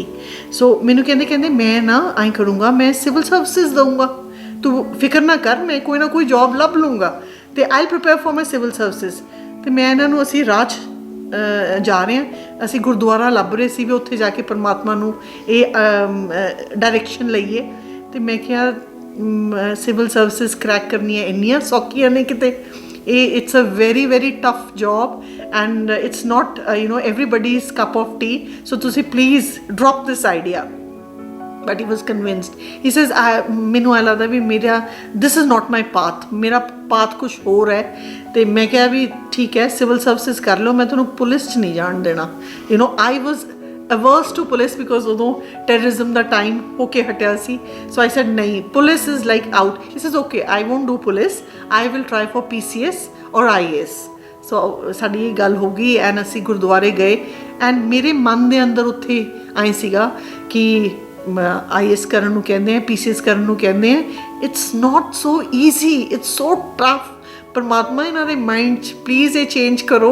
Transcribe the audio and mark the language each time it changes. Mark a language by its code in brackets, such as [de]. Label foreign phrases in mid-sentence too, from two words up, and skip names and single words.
[pa] ਸੋ ਮੈਨੂੰ ਕਹਿੰਦੇ ਮੈਂ ਨਾ ਐਂ ਕਰੂੰਗਾ, ਮੈਂ [en] civil services [pa] ਦਊਂਗਾ, ਤੂੰ ਫਿਕਰ ਨਾ ਕਰ, ਮੈਂ ਕੋਈ ਨਾ ਕੋਈ ਜੋਬ ਲੱਭ ਲੂੰਗਾ ਅਤੇ [en] I prepare for my civil services. [pa] ਅਤੇ ਮੈਂ ਇਹਨਾਂ ਨੂੰ, ਅਸੀਂ ਰਾਹ 'ਚ ਜਾ ਰਹੇ ਹਾਂ, ਅਸੀਂ ਗੁਰਦੁਆਰਾ ਲੱਭ ਰਹੇ ਸੀ ਵੀ ਉੱਥੇ ਜਾ ਕੇ ਪਰਮਾਤਮਾ ਨੂੰ ਇਹ ਡਾਇਰੈਕਸ਼ਨ ਲਈਏ. ਅਤੇ ਮੈਂ ਕਿਹਾ [en] civil services [pa] ਕਰੈਕ ਕਰਨੀਆਂ ਇੰਨੀਆਂ ਸੌਖੀਆਂ ਨੇ ਕਿਤੇ, [en] it's a very very tough job and it's not everybody's cup of tea, so ਤੁਸੀਂ please drop this idea. But he was convinced. He says [pa] ਮੈਨੂੰ ਐਂ ਲੱਗਦਾ ਵੀ ਮੇਰਾ [en] this is not my path, [pa] ਮੇਰਾ ਪਾਥ ਕੁਛ ਹੋਰ ਹੈ. ਅਤੇ ਮੈਂ ਕਿਹਾ ਵੀ ਠੀਕ ਹੈ, [en] civil services [pa] ਕਰ ਲਓ, ਮੈਂ ਤੁਹਾਨੂੰ ਪੁਲਿਸ 'ਚ ਨਹੀਂ ਜਾਣ ਦੇਣਾ. [en] I was averse to police because [pa] ਉਦੋਂ ਟੈਰਰਿਜ਼ਮ ਦਾ ਟਾਈਮ ਹੋ ਕੇ ਹਟਿਆ ਸੀ. [en] So I said ਨਹੀਂ, police is like out. He says okay, I won't do police, I will try for PCS or IAS. [pa] So ਸਾਡੀ ਇਹ ਗੱਲ ਹੋ ਗਈ ਐਂਡ ਅਸੀਂ ਗੁਰਦੁਆਰੇ ਗਏ ਐਂਡ ਮੇਰੇ ਮਨ ਦੇ ਅੰਦਰ ਉੱਥੇ ਆਏ ਸੀਗਾ ਕਿ IAS ਕਰਨ ਨੂੰ ਕਹਿੰਦੇ ਆ, PCS ਕਰਨ ਨੂੰ ਕਹਿੰਦੇ ਆ. [en] it's not so easy, it's so tough. [pa] ਪਰਮਾਤਮਾ ਇਹਨਾਂ ਦੇ ਮਾਈਂਡ 'ਚ ਪਲੀਜ਼ ਇਹ ਚੇਂਜ ਕਰੋ.